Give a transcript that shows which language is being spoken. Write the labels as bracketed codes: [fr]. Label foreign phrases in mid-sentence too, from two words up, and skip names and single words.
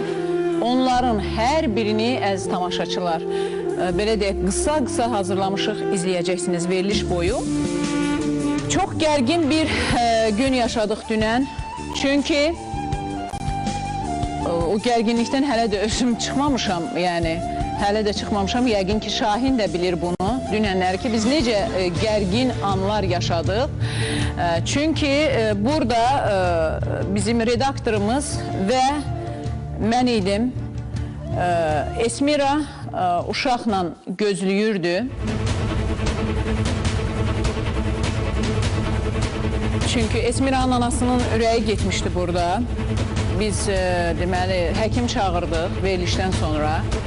[az] Onların hər birini əziz tamaşaçılar belə deyək, qısa hazırlamışıq, izleyeceksiniz veriliş boyu. [tr] Çok gergin bir gün yaşadık dünən. Çünkü o gerginlikten [az] hələ də özüm çıxmamışam, yani hələ də çıxmamışam. Yəqin ki Şahin də bilir bunu. Dünənlər ki biz necə gergin anlar yaşadık. Çünkü burada bizim redaktorumuz ve mən idim. Esmira uşaqla gözlüyürdü. Çünkü Esmira'nın anasının ürəyi getmişdi burada. Biz deməli həkim çağırdıq verilişdən sonra.